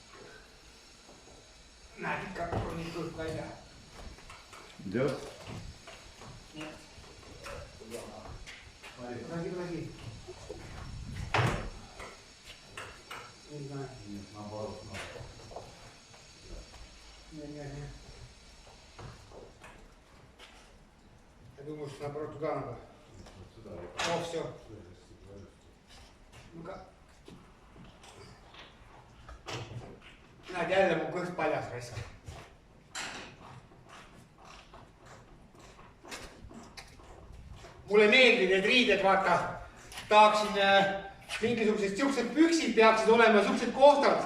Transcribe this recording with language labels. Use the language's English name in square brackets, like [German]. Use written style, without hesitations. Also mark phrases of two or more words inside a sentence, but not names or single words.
[Estonian] Näed ikka, on nii kõht välja. Jah. Nii. Lasi. Nii, näed. Nii. [Russian] Я думаю, что наоборот туда надо. О, все. Ну-ка. [Estonian] Näed, jälle mu kõht paljas raisk. Mulle meeldib need riided, vaata. Tahaksin mingisugused siuksed püksid peaksid olema, siuksed kohtad.